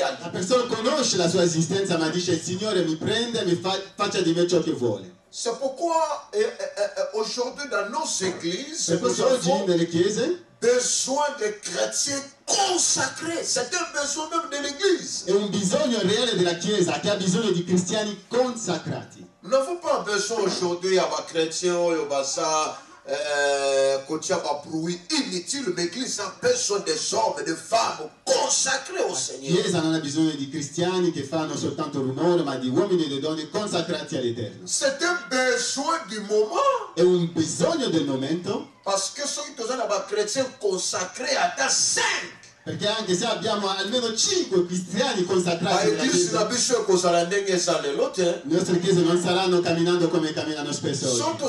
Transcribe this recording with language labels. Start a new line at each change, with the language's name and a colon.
Italian: persona conosce la sua esistenza ma dice il Signore mi prende e mi faccia di me ciò che vuole.
French: C'est pourquoi aujourd'hui dans nos églises
Italian: per questo oggi nelle chiese
French: besoin de chrétiens consacrés. C'est un besoin même de l'église.
Italian: È un bisogno reale della chiesa che ha bisogno di cristiani consacrati.
French: Nous n'avons pas besoin aujourd'hui à des chrétiens inutile, mais l'église a besoin des hommes et des femmes consacrés au Seigneur.
Italian: La Chiesa non ha bisogno di cristiani che fanno soltanto rumore, ma di uomini e di donne consacrati all'Eterno.
French: C'est un besoin du moment.
Italian: È un bisogno del momento.
French: Parce que ceux qui sont des chrétiens consacrés à 5.
Italian: Perché anche se abbiamo almeno 5 cristiani consacrati nella Chiesa, le nostre chiese non saranno camminando come camminano spesso oggi.